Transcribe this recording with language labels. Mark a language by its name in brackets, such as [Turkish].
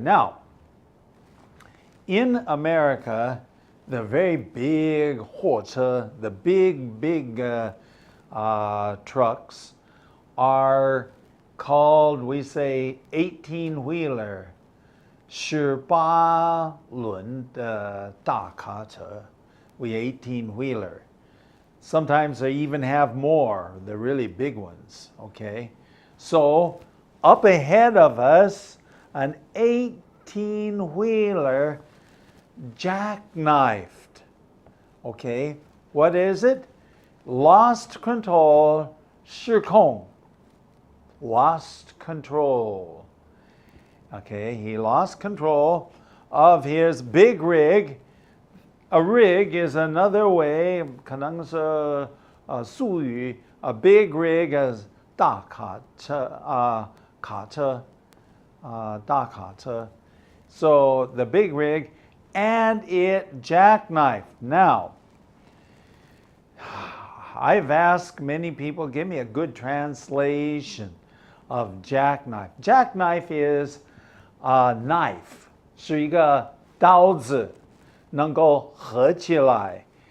[English] Now, in America, the very big 货车, the big trucks are called, we say, 18-wheeler. [Chinese] 18轮的大卡车, we 18-wheeler. [English] Sometimes they even have more, the really big ones, okay? So, up ahead of us, an 18-wheeler jackknifed, okay? What is it? Lost control, 失控, lost control. Okay, he lost control of his big rig. A rig is another way, [Chinese] 可能是术语, [English] a big rig is 大卡车, 卡车, 大卡车. So the big rig, and it jackknifed. Now, I've asked many people, give me a good translation of jackknife. Jackknife is a knife, [Chinese] 是一个刀子，能够合起来.